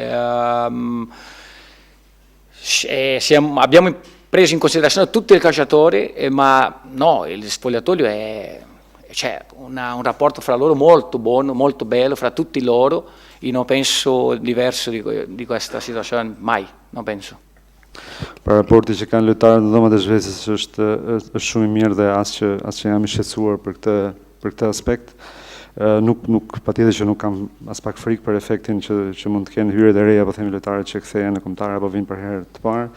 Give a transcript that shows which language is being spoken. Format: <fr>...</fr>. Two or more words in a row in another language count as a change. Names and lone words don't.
<it>Abbiamo preso in considerazione tutti i calciatori, ma no, il spogliatoio c'è un rapporto fra loro molto buono, molto bello, fra tutti loro, e non penso diverso di questa situazione, mai, non penso.</it> <sq>Për raporti që kanë lojtarët në dhomat e zhvesës është shumë i mirë dhe as që jam i shqetësuar për këtë aspekt. Nuk patjetër që nuk kam as pak frikë për efektin që mund të kenë hyrjet e reja, apo themi lojtarët që kthehen në kombëtar apo vinë për herë të parë.</sq>